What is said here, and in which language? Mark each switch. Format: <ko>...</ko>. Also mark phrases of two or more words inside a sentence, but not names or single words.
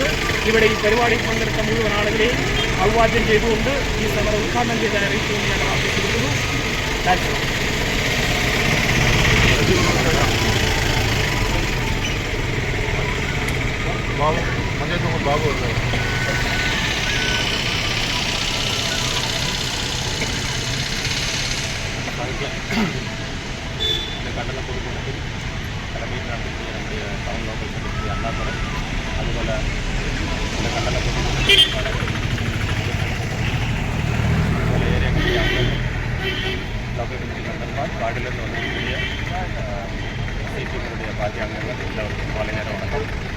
<ml>ഇവിടെ ഈ പരിപാടിയിൽ പങ്കെടുത്ത മുഴുവൻ ആളുകളെയും അഭിവാദ്യം ചെയ്തുകൊണ്ട് ഈ സമരം ഉദ്ഘാടനം ചെയ്ത് അറിയിച്ചുകൊണ്ട് ഞാൻ ആവശ്യപ്പെട്ടിരിക്കുന്നു. ബാബു</ml> <ta>இந்த கண்டன பொதுக்கூட்டத்தில் தலைமை நடத்திய நம்முடைய</ta> <en>town local secretary</en> <ta>அண்ணாதுரை, அதுபோல் இந்த கண்டன பொதுக்கூட்டத்தில்</ta> <en>area committee</en> <ta>அங்கங்கள்,</ta> <en>local committee</en> <ta>மெம்பர்மார், வார்டிலிருந்து வந்திருக்கக்கூடிய சிபிஎம்னுடைய பாதி அங்கங்கள் எல்லோருக்கும் மாலை நேரம் வணக்கம்.</ta>